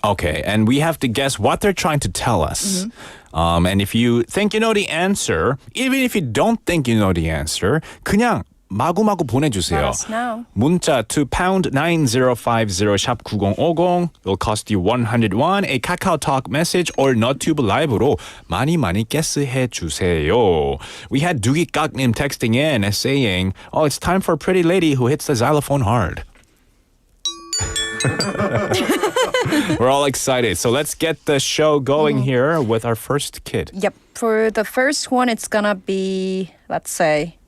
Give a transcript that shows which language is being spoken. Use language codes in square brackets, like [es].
[en] Okay, and we have to guess what they're trying to tell us. And if you think you know the answer, even if you don't think you know the answer, 그냥 [ko] 마구마구 보내주세요. [en] Let us know. 문자 to pound 9050 샵 9050 will cost you 100 won. A KakaoTalk message or 너튜브 라이브로 많이 게스해 주세요. We had 두기깍님 texting in saying, "Oh, it's time for a pretty lady who hits the xylophone hard." We're all excited. So let's get the show going here with our first kid. Yep. For the first one, it's gonna be, let's say,